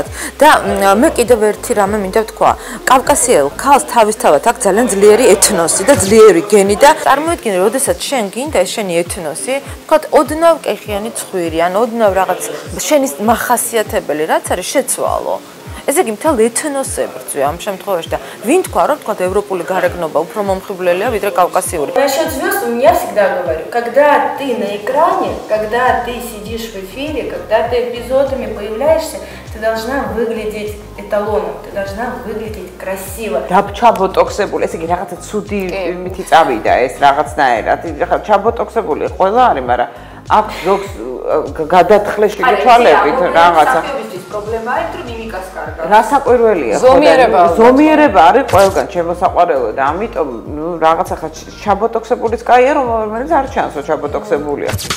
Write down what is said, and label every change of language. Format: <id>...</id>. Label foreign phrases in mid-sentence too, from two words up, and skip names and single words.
<ka>და მე კიდევ ერთი რამე მინდა ვთქვა. კავკასიელ ქალს თავისთავად აქვს ძალიან ძლიერი ეთნოსი და ძლიერი გენი და წარმოიდგინე, როდესაც შენ გინდა ეს შენი ეთნოსი, თქვათ ოდნავ კეხიანი ცხვირი, ან ოდნავ რაღაც შენი მახასიათებელი რაც არის შეცვალო. ესე იგი მთელ ეთნოს ებრძვი ამ შემთხვევაში და ვინ თქვა რომ თქვათ ევროპული გარეგნობა უფრო მომხიბვლელია ვიდრე კავკასიური.</ka> <ru>Насчет звезд у меня всегда говорю, когда ты на экране, когда ты сидишь в эфире, когда ты эпизодами появляешься, ты должна выглядеть эталоном, ты должна выглядеть красиво.</ru> <ka>ჩაბოტოქსებული, ესე იგი რაღაცა ცუდი მითი წავიდა ეს რაღაცნაირად. ჩაბოტოქსებული ყველა არის, მაგრამ აქ ზოგს გადათხლეს შეგეცვალებით რაღაცა. პრობლემა არის, რომ მიმიკას კარგად. რასაკვირველია ხო? ზომიერება არის ყველგან შემოსაყვარელო და ამიტომ ნუ რაღაცა ხა ჩაბოტოქსებულიც კაია, რომელიც არ ჩანს, რომ ჩაბოტოქსებულია.</ka>